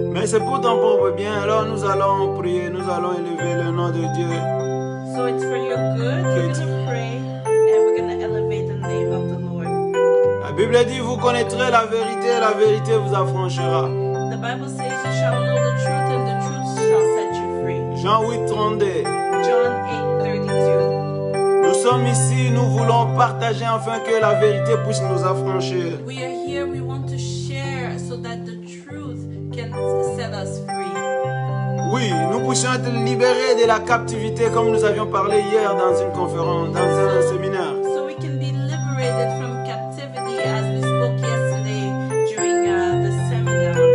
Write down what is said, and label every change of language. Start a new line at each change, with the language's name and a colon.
French: c'est pour ton propre bien. Alors nous allons prier, nous allons élever le nom de Dieu.
English: So it's for your good. We're going to pray and we're going to elevate the name of the Lord.
French: La Bible dit, vous connaîtrez la vérité vous affranchira.
English: The Bible says you shall know the truth and the truth shall set you free.
French: Jean 8, 32.
English: John 8:32.
French: Nous sommes ici, nous voulons partager afin que la vérité puisse nous affranchir.
English: We are here, we want to share so that the truth can set us free.
French: Oui, nous puissions être libérés de la captivité comme nous avions parlé hier dans une conférence, dans un séminaire.
English: So we can be liberated from captivity as we spoke yesterday during the seminar.